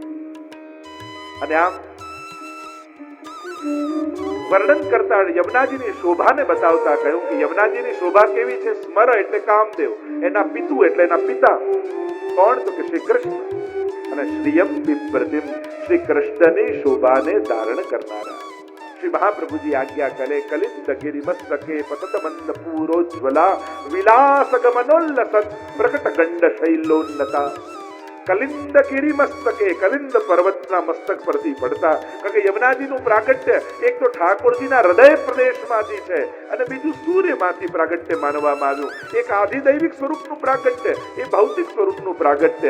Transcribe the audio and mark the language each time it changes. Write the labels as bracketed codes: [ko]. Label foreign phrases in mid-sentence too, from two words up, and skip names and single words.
[gu] અને આમ વર્ણન કરતા યમુનાજીની શોભાને બતાવતા કહ્યું કે યમુનાજીની શોભા કેવી છે? સ્મર એટલે કામદેવ, એના પિતુ એટલે એના પિતા કોણ? તો કે શ્રી કૃષ્ણ. અને [sa] श्रियं बिभ्रतीम् [gu] શ્રી કૃષ્ણની શોભાને ધારણ કરનારા. [hi] श्री महाप्रभु जी आज्ञा करे, [sa] कलिंद गिरि मस्तके पतत मंद पूरोज्वला विलास गमनोल्लसत प्रकट गंड शैलोन्नता। कलिन्द गिरि मस्तके, [gu] કલિંદ પર્વતના મસ્તક પરથી પડતા, કારણ કે યમુનાજીનું પ્રાગટ્ય એક તો ઠાકોરજીના હૃદય પ્રદેશમાંથી છે અને બીજું સૂર્યમાંથી પ્રાગટ્ય માનવામાં આવ્યું. એક આધિદૈવિક સ્વરૂપનું પ્રાગટ્ય, એ ભૌતિક સ્વરૂપનું પ્રાગટ્ય.